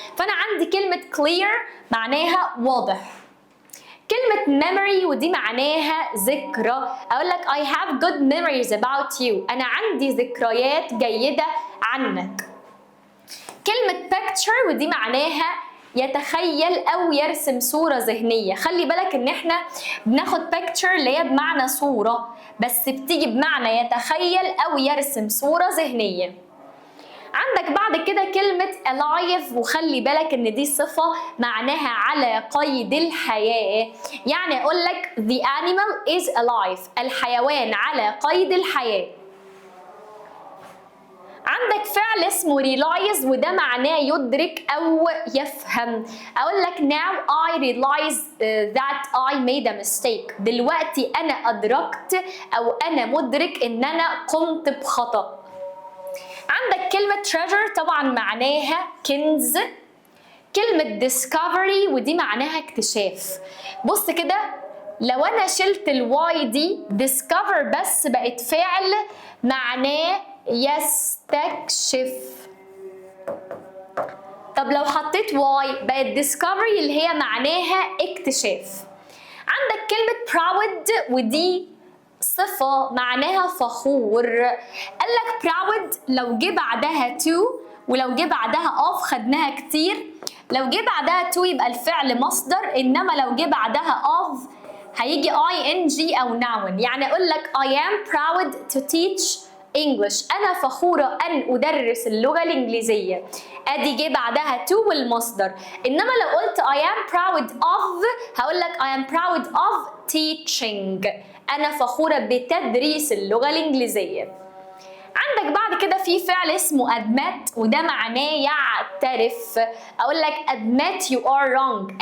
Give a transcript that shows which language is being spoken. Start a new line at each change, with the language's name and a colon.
Arabic: فأنا عندي كلمة clear معناها واضح. كلمة memory ودي معناها ذكرى.
English: أقول لك I have good memories about you.
Arabic: أنا عندي ذكريات جيدة عنك. كلمة picture ودي معناها يتخيل أو يرسم صورة ذهنية. خلي بالك إن إحنا بناخد picture اللي هي بمعنى صورة بس بتيجي بمعنى يتخيل أو يرسم صورة ذهنية. عندك بعد كده كلمة alive وخلي بالك إن دي صفة معناها على قيد الحياة. يعني أقول لك
English: the animal is alive
Arabic: الحيوان على قيد الحياة. عندك فعل اسمه realize وده معناه يدرك أو يفهم. أقول لك
English: now I realize that I made a mistake.
Arabic: دلوقتي أنا أدركت أو أنا مدرك إن أنا قمت بخطأ. عندك كلمة treasure طبعا معناها كنز. كلمة discovery ودي معناها اكتشاف. بص كده لو أنا شلت الواي دي discover بس بقت فعل معناه يستكشف. طب لو حطيت واي بقت discovery اللي هي معناها اكتشاف. عندك كلمة proud ودي صفة معناها فخور. قالك proud لو جه بعدها to ولو جه بعدها of خدناها كتير. لو جه بعدها to يبقى الفعل مصدر انما لو جه بعدها of هيجي ing او noun. يعني اقول لك
English: I am proud to teach English.
Arabic: أنا فخورة أن أدرس اللغة الإنجليزية. أدي جه بعدها to والمصدر. إنما لو قلت
English: I am proud of
Arabic: هقول لك
English: I am proud of teaching.
Arabic: أنا فخورة بتدريس اللغة الإنجليزية. عندك بعد كده في فعل اسمه admit وده معناه يعترف. أقول لك
English: admit you are wrong.